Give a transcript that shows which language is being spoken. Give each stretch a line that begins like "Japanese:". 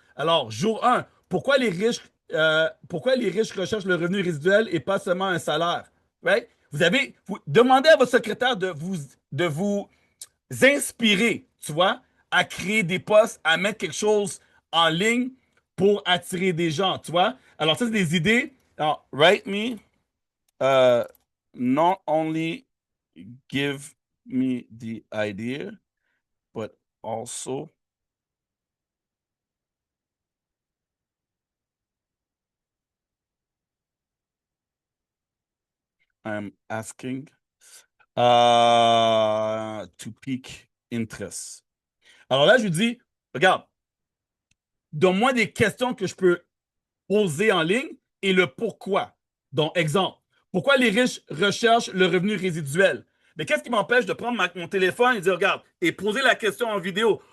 French: Alors, jour 1, pourquoi les riches recherchent le revenu résiduel et pas seulement un salaire?
English: Right?
French: Vous demandez à votre secrétaire de vous inspirer, tu vois, à créer des posts, à mettre quelque chose en ligne pour attirer des gens, tu vois. Alors, ça, c'est des idées. Alors,
English: write me, uh, not only give me the idea, but also I'm asking to pique interest.
French: Alors là, je lui dis, regarde, donne-moi des questions que je peux poser en ligne et le pourquoi. Donc, exemple, pourquoi les riches recherchent le revenu résiduel? Mais qu'est-ce qui m'empêche de prendre mon téléphone et dire, regarde, et poser la question en vidéo?